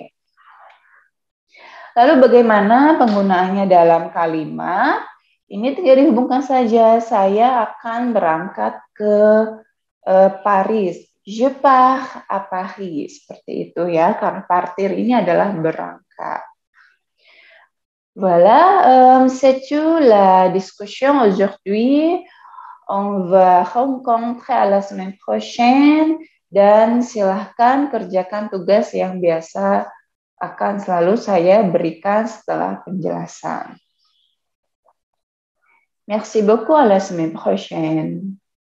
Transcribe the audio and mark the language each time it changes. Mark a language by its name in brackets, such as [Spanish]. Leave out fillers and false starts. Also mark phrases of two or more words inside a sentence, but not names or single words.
[Indonesian] Lalu bagaimana penggunaannya dalam kalimat? Ini tinggal dihubungkan saja. Saya akan berangkat ke Paris. [French] Je pars à Paris. [Indonesian] Seperti itu ya, karena partir ini adalah berangkat. [French] Voilà, c'est tout la discussion aujourd'hui. On va rencontrer à la semaine prochaine. [Indonesian] Dan silahkan kerjakan tugas yang biasa akan selalu saya berikan setelah penjelasan. [French] Merci beaucoup, à la semaine prochaine.